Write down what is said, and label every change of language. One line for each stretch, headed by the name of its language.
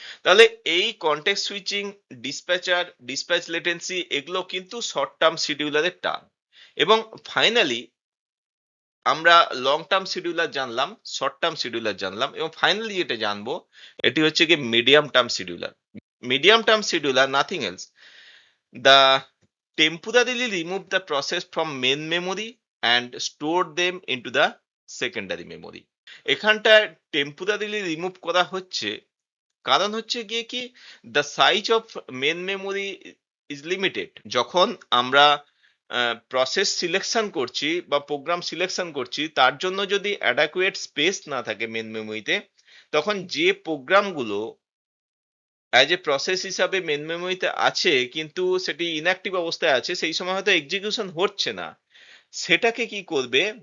Bangla: তাহলে এই context switching, dispatch latency, এগুলো কিন্তু শর্ট টার্ম শিডিউলারের টার্ম। এবং ফাইনালি আমরা লং টার্ম শিডিউলার জানলাম, শর্ট টার্ম শিডিউলার জানলাম, এবং ফাইনালি যেটা জানবো এটি হচ্ছে কি medium term scheduler.
English: Medium term scheduler nothing else, the temporarily remove the process from main memory and store them into the secondary memory.
Bangla: এখানটায় টেম্পোরারিলি রিমুভ করা হচ্ছে, কারণ হচ্ছে গিয়ে কি,
English: The size of main memory is limited.
Bangla: যখন আমরা process selection করছি বা প্রোগ্রাম সিলেকশন করছি, তার জন্য যদি অ্যাডাকুয়েট স্পেস না থাকে মেন মেমোরিতে, তখন যে প্রোগ্রামগুলো অ্যাজ এ প্রসেস হিসাবে মেন মেমোরিতে আছে কিন্তু সেটি ইনঅ্যাক্টিভ অবস্থায় আছে, সেই সময় হয়তো এক্সিকিউশন হচ্ছে না, সেটাকে কি করবে,